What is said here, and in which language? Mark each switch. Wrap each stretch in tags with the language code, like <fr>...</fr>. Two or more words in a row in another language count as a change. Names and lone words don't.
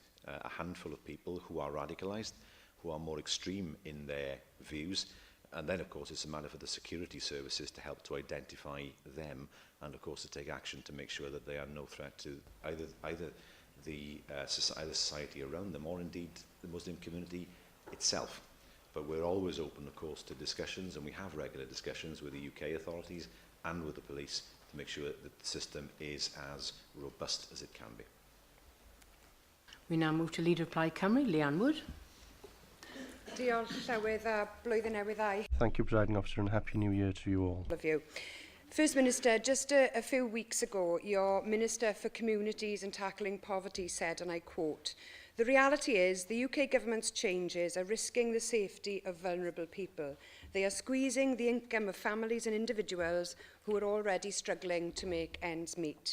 <en>A handful of people who are radicalised, who are more extreme in their views, And then, of course, it's a matter for the security services to help to identify them and, of course, to take action to make sure that they are no threat to either the society around them or, indeed, the Muslim community itself. But we're always open, of course, to discussions, and we have regular discussions with the UK authorities and with the police to make sure that the system is as robust as it can be. We now move to Leader of Plaid Cymru, Leanne Wood.</en> <cy>Diolch Llywydd a blwyddyn newydd dda.</cy> <en>Thank you, Presiding Officer, and Happy New Year to you all. Love you. First Minister, just a few weeks ago, your Minister for Communities and Tackling Poverty said, and I quote, "The reality is the UK government's changes are risking the safety of vulnerable people. They are squeezing the income of families and individuals who are already struggling to make ends meet."</en>